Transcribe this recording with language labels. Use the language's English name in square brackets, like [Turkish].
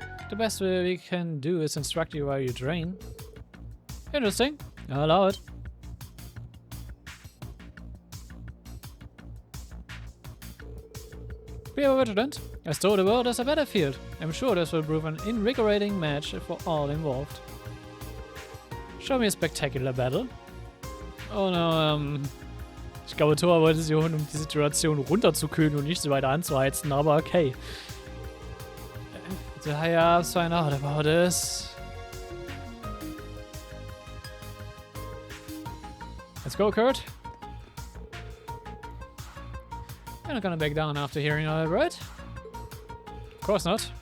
[English] The best we can do is instruct you while you train. Interesting. I'll allow it. Be vigilant. I stole the world as a battlefield. I'm sure this will prove an invigorating match for all involved. Show me a spectacular battle. [German] Oh no, ich glaube, Thor wollte sie holen, um die Situation runterzukühlen und nicht so weiter anzuheizen, aber okay. [English] I have to find out about this. Let's go, Kurt. You're not gonna back down after hearing all that, right? Of course not.